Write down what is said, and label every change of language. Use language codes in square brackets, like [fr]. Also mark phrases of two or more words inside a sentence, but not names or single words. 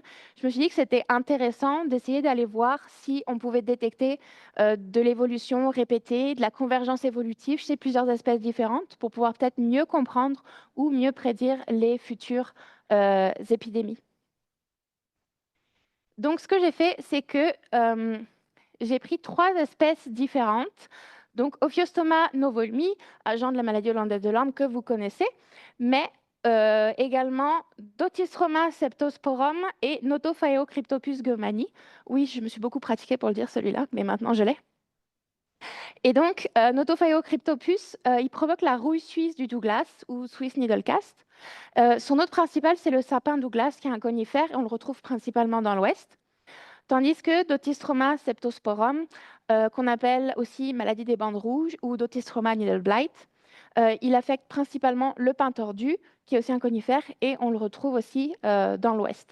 [fr] Je me suis dit que c'était intéressant d'essayer d'aller voir si on pouvait détecter de l'évolution répétée, de la convergence évolutive chez plusieurs espèces différentes pour pouvoir peut-être mieux comprendre ou mieux prédire les futures épidémies. Donc, ce que j'ai fait, c'est que j'ai pris 3 espèces différentes Donc, Ophiostoma novolmi, agent de la maladie hollandaise de l'orme que vous connaissez, mais également Dothistroma septosporum et Notophaeocryptopus goemani. Oui, je me suis beaucoup pratiquée pour le dire celui-là, mais maintenant je l'ai. Et donc, Notophaeocryptopus, il provoque la rouille suisse du Douglas ou [en] Swiss needlecast. [fr] Son hôte principal, c'est le sapin Douglas, qui est un conifère, et on le retrouve principalement dans l'Ouest. Tandis que Dothistroma septosporum, qu'on appelle aussi maladie des bandes rouges ou Dothistroma [en] needle blight, [fr] il affecte principalement le pin tordu, qui est aussi un conifère, et on le retrouve aussi dans l'Ouest.